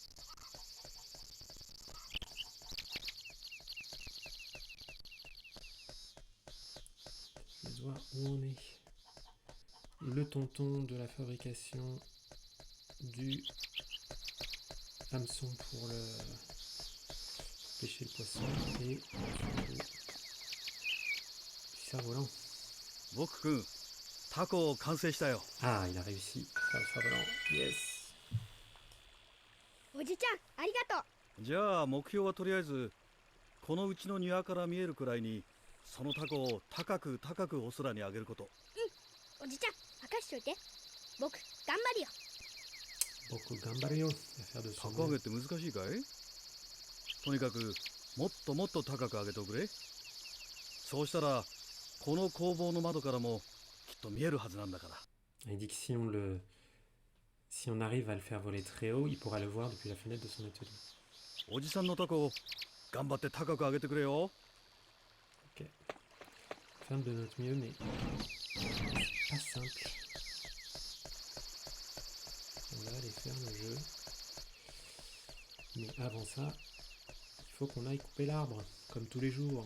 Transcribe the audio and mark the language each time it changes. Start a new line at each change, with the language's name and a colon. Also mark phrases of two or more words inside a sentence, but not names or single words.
French: Je vais voir où on est. Le tonton de la fabrication du hameçon pour le pêcher le poisson et du cerf-volant.
Japanese: 僕くん、タコ完成したよ。
French: Ah, il a réussi. Faire le cerf-volant. Yes.
Japanese: おじちゃん、ありがとう。じゃあ目標はとりあえずこのうちの庭から見えるくらいにそのタコを高く高くお空に上げること。おじちゃん、任しといて。僕、頑張るよ。
French: Beaucoup gambario. Faire de
Japanese: タ
French: son
Japanese: コ上げって難しいかい？とにかくもっともっと高く上げておくれ。そうしたらこの工房の窓からもきっと見えるはずなんだから。
French: Il dit que si on arrive à le faire voler très haut, il pourra le voir depuis la fenêtre de son atelier.
Japanese: おじさんのタコ頑張って高く上げてくれよ。
French: Ok. Faire de notre mieux, mais c'est pas simple. On va aller faire le jeu. Mais avant ça, il faut qu'on aille couper l'arbre, comme tous les jours.